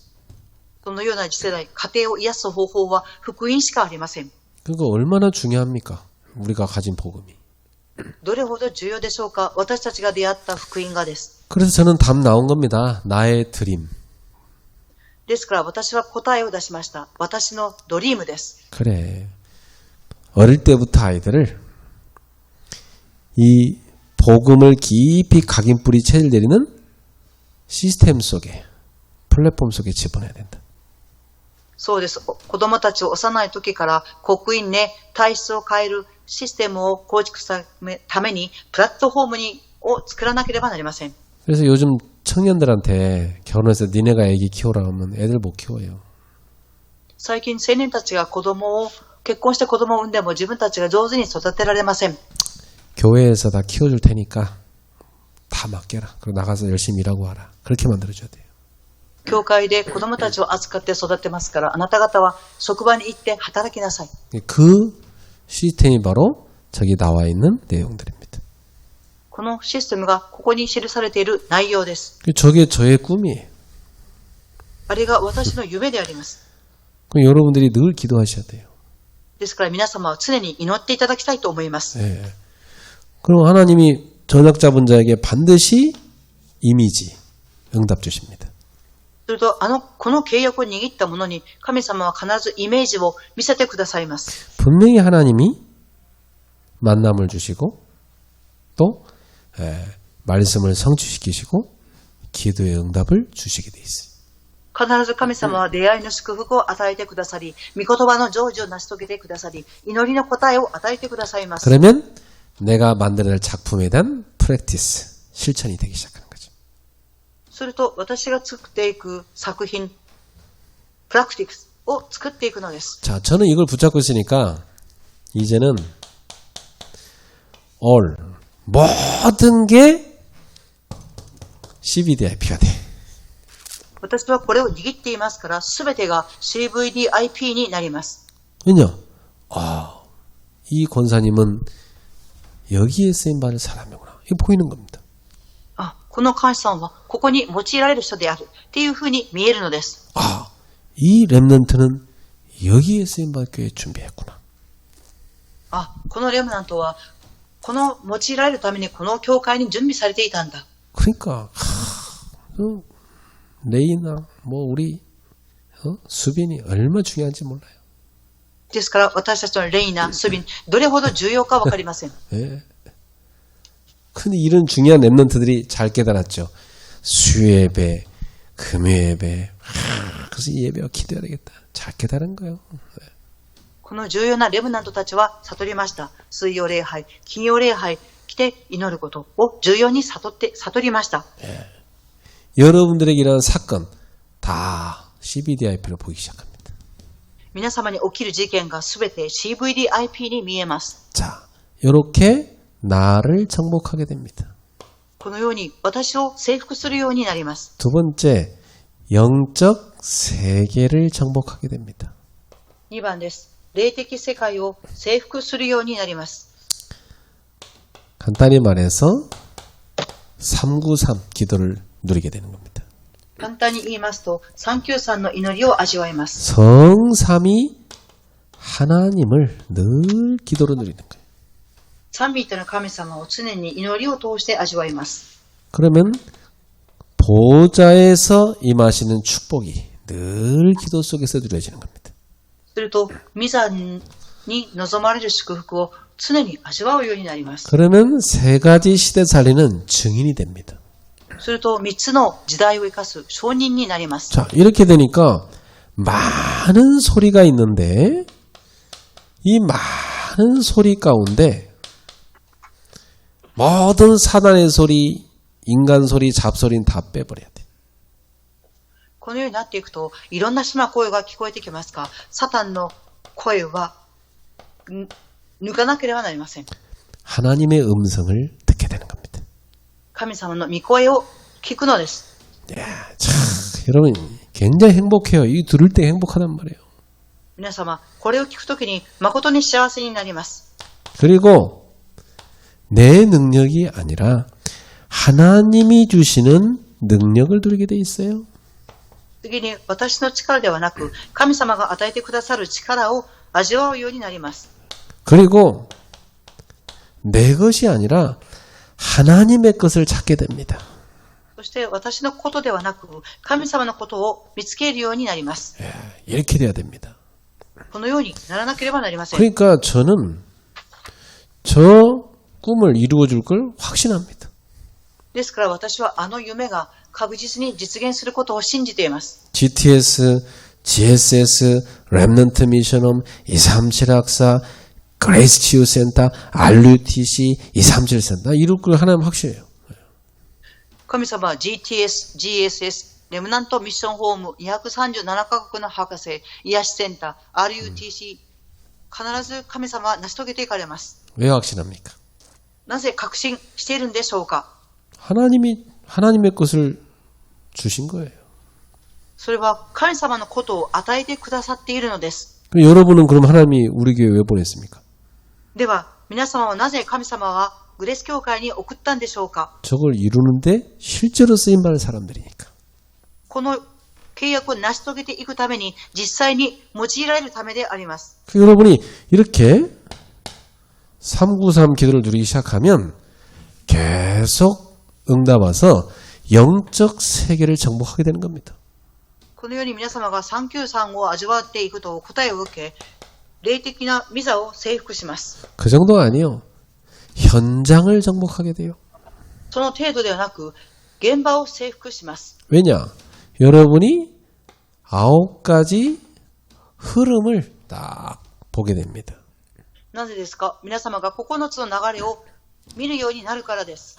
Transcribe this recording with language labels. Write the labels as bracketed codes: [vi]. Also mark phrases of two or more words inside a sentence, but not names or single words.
[ja] そのような次世代、家庭を癒す方法は福音しかありません。 [ko] 그거 얼마나 중요합니까? 우리가 가진 복음이. [ja] どれほど重要でしょうか？私たちが出会った福音がです。 [ko] 그래서 저는 답 나온 겁니다. 나의 드림. [ja] ですから私は答えを出しました。私のドリームです。 [ko] 그래. 어릴 때부터 아이들을 이 복음을 깊이 각인 뿌리 체질 내리는 시스템 속에, 플랫폼 속에 집어넣어야 된다. [ja] そうです。子供たちを幼い時から刻印ね、体質を変えるシステムを構築するためにプラットフォームを作らなければなりません。 [ko] 그래서 요즘 청년들한테 결혼해서 니네가 애기 키워라 하면 애들 못 키워요. [ja] 最近青年たちが結婚して子供を産んでも自分たちが上手に育てられません。 [ko] 교회에서 다 키워줄 테니까 다 맡겨라. 그리고 나가서 열심히 일하고 와라. 그렇게 만들어줘야 돼요. [ja] 教会で子供たちを扱って育てますから、あなた方は職場に行って働きなさい。 [ko] 그 시스템이 바로 저기 나와 있는 내용들입니다. [ja] このシステムがここに記されている内容です。 [ko] 저게 저의 꿈이에요. [ja] あれが私の夢であります。 [ko] 그럼 여러분들이 늘 기도하셔야 돼요. [ja] ですから皆様は常に祈っていただきたいと思います。 [ko] 네. 그럼 하나님이 전역자분 자에게 반드시 이미지, 응답 주십니다. [ja] すると、この契約を握った者に神様は必ずイメージを見せてくださいます。 [ko] 분명히 하나님이 만남을 주시고 또 말씀을 성취시키시고 기도의 응답을 주시게 돼 있어요. [ja] 必ず神様は出会いの祝福を与えてくださり、御言葉の成就を成し遂げてくださり、祈りの答えを与えてくださいます。 [ko] 그러면 내가 만들어낼 작품에 대한 프랙티스, 실천이 되기 시작하는 거죠. [ja] すると、私が作っていく作品、プラクティクスを作っていくのです。 [ko] 자, 저는 이걸 붙잡고 있으니까 이제는 모든 게 CVDIP가 돼. [ja] 私はこれを握っていますから、すべてが CVDIP になります。 [ko] 왜냐? 이 권사님은 여기에 쓰임받을 사람이구나. 이거 보이는 겁니다. [ja] この監視さんはここに用いられる人であるっていうふうに見えるのです。 [ko] 이 렘넌트는 여기에 쓰임받을 교회 준비했구나. [ja] このレムナントはこの用いられるためにこの教会に準備されていたんだ。 [ko] 그러니까 레이나 우리 수빈이 얼마나 중요한지 몰라요. [ja] ですから私たちのレイナ、スビン、どれほど重要かわかりません。 [ko] 예. 근데 이런 중요한 렘넌트들이 잘 깨달았죠. 수예배, 금요예배. 그래서 이 예배와 기도해야 되겠다. 잘 깨달은 거예요. [ja] この重要なレムナントたちは悟りました。水曜礼拝、金曜礼拝来て祈ることを重要に悟りました。 [ko] 여러분들에게 일어난 사건 다 CVDIP로 보이기 시작합니다. [ja] 皆様に起きる事件がすべて CVDIP に見えます。 [ko] 자, 이렇게 나를 정복하게 됩니다. [ja] このように私を征服するようになります。 [ko] 두 번째, 영적 세계를 정복하게 됩니다. [ja] 2 番です。霊的世界を征服するようになります。 [ko] 간단히 말해서 393 기도를 누리게 되는 겁니다. [ja] 簡単に言いますと、393の祈りを味わいます。 [ko] 성삼위 하나님을 늘 기도로 누리는 거예요. [ja] 三位一体の神様を常に祈りを通して味わいます。 [ko] 그러면 보좌에서 임하시는 축복이 늘 기도 속에서 누려지는 겁니다. [ja] すると、御座に望まれる祝福を常に味わうようになります。 [ko] 그러면 세 가지 시대 살리는 증인이 됩니다. [ja] すると、3つの時代を生かす証人になります。 [ko] 자, 이렇게 되니까 많은 소리가 있는데 이 많은 소리 가운데 모든 사단의 소리, 인간 소리, 잡소리는 다 빼버려야 돼. [ja] このようになっていくと、いろんな声が聞こえてきますが、サタンの声は抜かなければなりません。 [ko] 하나님의 음성을 듣게 되는 겁니다. [ja] 神様の御声を聞くのです。 [ko] 야, 참, 여러분 굉장히 행복해요. 이 들을 때 행복하단 말이에요. [ja] 皆様、これを聞くときに誠に幸せになります。 [ko] 그리고 내 능력이 아니라 하나님이 주시는 능력을 누리게 돼 있어요. [ja] 次に、私の力ではなく、神様が与えてくださる力を味わうようになります。 [ko] 그리고 내 것이 아니라 하나님의 것을 찾게 됩니다. [ja] そして私のことではなく、神様のことを見つけるようになります。 [ko] 이렇게 돼야 됩니다. [ja] このようにならなければなりません。 [ko] 그러니까 저는 저 꿈을 이루어 줄 걸 확신합니다. [ja] ですから私はあの夢が確実に実現することを信じています。 [ko] GTS, GSS, 랩넌트 미션홈, 237 학사, 그레이스 치유센터, RUTC, 237 센터 이룰 걸 하나님 확실해요. [ja] 神様は GTS、GSS、レムナントミッションホーム、237カ国の博士、癒しセンター、RUTC、必ず神様は成し遂げていかれます。 [ko] 왜 확신합니까? [ja] なぜ確信しているんでしょうか。 [ko] 하나님의 것을 주신 거예요. [ja] それは神様のことを与えてくださっているのです。 [ko] 여러분은 그럼 하나님이 우리 교회에 왜 보냈습니까? [ja] では、皆様はなぜ神様はグレース教会に送ったんでしょうか。 [ko] 저걸 이루는데 실제로 쓰임받을 사람들이니까. [ja] この契約を成し遂げていくために実際に用いられるためであります。 [ko] 여러분이 이렇게 393 기도를 누리기 시작하면 계속 응답 와서 영적 세계를 정복하게 되는 겁니다. [ja] このように皆様が393を味わっていくと答えを受け、霊的な御座を征服します。 [ko] 그 정도가 아니에요. 현장을 정복하게 돼요. [ja] その程度ではなく、現場を征服します。 [ko] 왜냐? 여러분이 9가지 흐름을 딱 보게 됩니다. [ja] なぜですか。皆様が9つの流れを見るようになるからです。